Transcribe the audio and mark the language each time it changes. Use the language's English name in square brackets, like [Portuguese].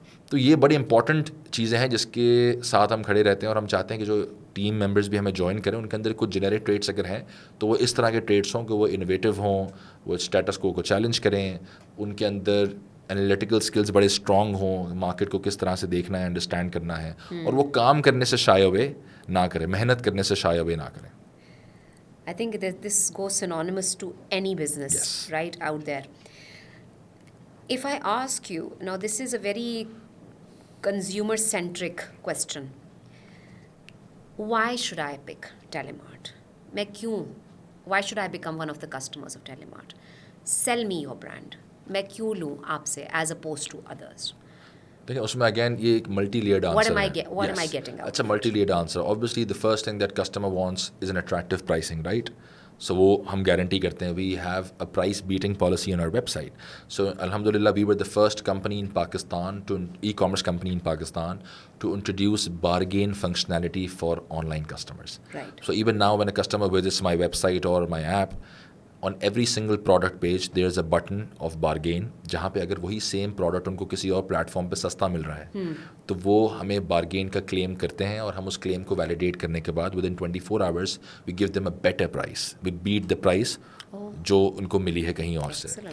[Hindi] तो ये बड़ी इंपॉर्टेंट चीज़ें हैं जिसके साथ हम खड़े रहते हैं और हम चाहते हैं कि जो टीम मेंबर्स भी हमें ज्वाइन करें उनके अंदर कुछ जेनेरिक ट्रेड्स अगर हैं तो वो इस तरह के ट्रेड्स हों कि वो इनोवेटिव हों, वो स्टेटस को चैलेंज करें, उनके अंदर एनालिटिकल स्किल्स बड़े स्ट्रॉन्ग हों, मार्केट को किस तरह से देखना है, अंडरस्टैंड करना है, और वो काम करने से शाय अवे ना करें, मेहनत करने से शाय अवे ना करें. [English] I think that this goes synonymous to any business, Yes. right, out there. If I ask you, now this is a very consumer-centric question. Why should I pick Telemart? [Hindi] मैं क्यों? [English] Why should I become one of the customers of Telemart? Sell me your brand. [Hindi] मैं क्यों लूँ आपसे [English] as opposed to others? [Hindi] देखिए उसमें again ये एक [English] multi layered answer [Hindi] है. [English] What am I getting out? It's a multi layered answer. Obviously the first thing that customer wants is an attractive pricing, right? So [Hindi] वो हम guarantee करते हैं. [English] We have a price beating policy on our website. So alhamdulillah we were the first company in Pakistan, e-commerce company in Pakistan to introduce bargain functionality for online customers. Right. So even now when a customer visits my website or my app, on every single product page there's a button of bargain, [Hindi] जहाँ पे अगर वही same product उनको किसी और platform पे सस्ता मिल रहा है तो वो हमें बारगेन का क्लेम करते हैं और हम उस क्लेम को वैलिडेट करने के बाद [English] within 24 hours we give them a better price, we beat the price [Hindi] जो उनको मिली है कहीं और से.